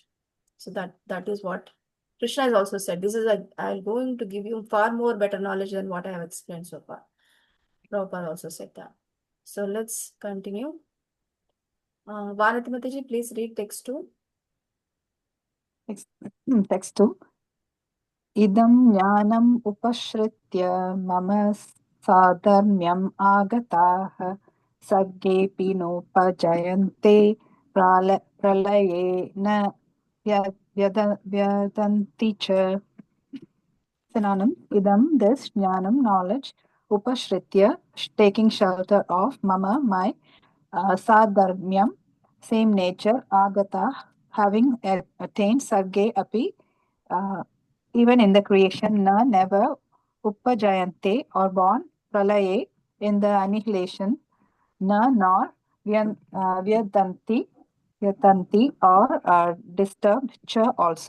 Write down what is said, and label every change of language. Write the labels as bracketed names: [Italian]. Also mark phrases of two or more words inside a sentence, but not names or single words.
[English] So that is what Krishna has also said. I'm going to give you far more better knowledge than what I have explained so far. Prabhupada also said that. So let's continue. Vanati Mataji, please read text 2. Text 2. [Sanskrit] Idam jnanam upashritya mama sadharmyam agataha saggepi nopajayante pralaye na vyadanti cha. [English] Synonym. Idam, this, jnanam, knowledge, upashritya, taking shelter of, mama, my, sadharmyam, same nature, agata, having attained, [Sanskrit] sarge api, [English] even in the creation, na, never, upajayante, or born, pralaye, in the annihilation, na, nor, vyadanti, or disturbed, cha, also.